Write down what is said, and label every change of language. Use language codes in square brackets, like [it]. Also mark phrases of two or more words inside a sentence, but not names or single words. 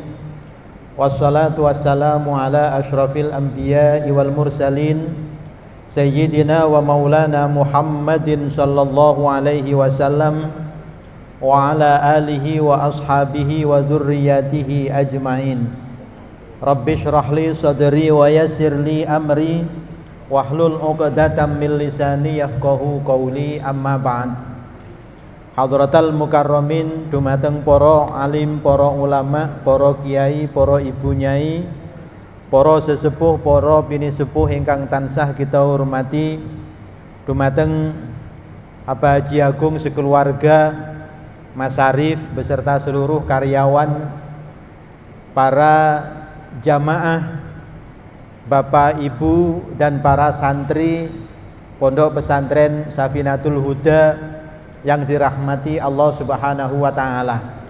[ar] والصلاة والسلام على أشرف الأنبياء والمرسلين سيدنا ومولانا محمد صلى الله عليه وسلم وعلى آله وأصحابه وذرياته أجمعين. رب اشرح لي صدري ويسر لي أمري واحلل عقدة من لساني يفقهوا قولي أما بعد. حضرات المكرمين, [jv] dumateng para alim, para ulama, para kiai, para ibu nyai, para sesepuh, para bini sepuh ingkang tansah kita hormati, dumateng Abah Haji Agung sekeluarga, [id] Mas Arif beserta seluruh karyawan, para jamaah, Bapak Ibu dan para santri Pondok Pesantren Safinatul Huda yang dirahmati Allah [ar] سبحانه وتعالى.